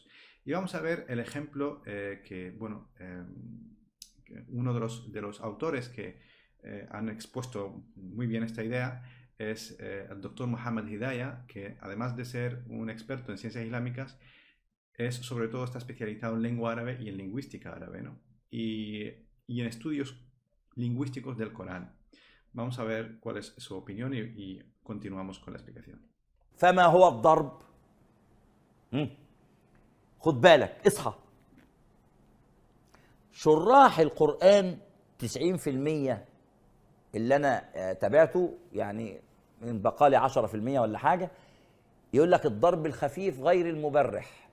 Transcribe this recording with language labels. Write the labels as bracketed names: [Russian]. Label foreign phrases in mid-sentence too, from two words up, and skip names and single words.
[Spanish] Y vamos a ver el ejemplo que uno de los autores que han expuesto muy bien esta idea es el doctor Muhammad Hidayah, que además de ser un experto en ciencias islámicas, sobre todo está especializado en lengua árabe y en lingüística árabe, ¿no? y en estudios lingüísticos del Corán. Vamos a ver cuál es su opinión y continuamos con la explicación. [Arabic] فما هو الضرب؟ خد بالك، اصحى. شراح القرآن 90% اللي أنا تابعته، يعني من بقالي 10% ولا حاجة، يقول لك الضرب الخفيف غير المبرح.